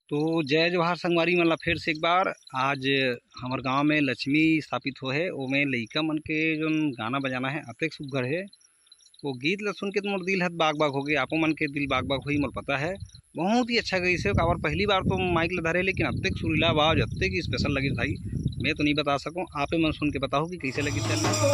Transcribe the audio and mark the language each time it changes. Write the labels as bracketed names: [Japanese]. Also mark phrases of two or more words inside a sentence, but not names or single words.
[Chhattisgarhi] तो जय जवाहर संगवारी मन ला फिर से एक बार। आज हमार गांव में लक्ष्मी स्थापित हो है, ओमें लइका मन के जो गाना बजाना है अतेक सुघर है। वो गीत ला सुन के तो मोर दिल हत बाग बाग हो गए, आपो मन के दिल बाग बाग होई मोर पता है। बहुत ही अच्छा गई से काबर पहली बार तो माइक ला धरे, लेकिन अतेक सुरीला आवाज अतेक स्पेशल लगी भाई, मैं तो नहीं बता सकूँ। आपे मन सुन के बताओ कि कैसे लगी चल।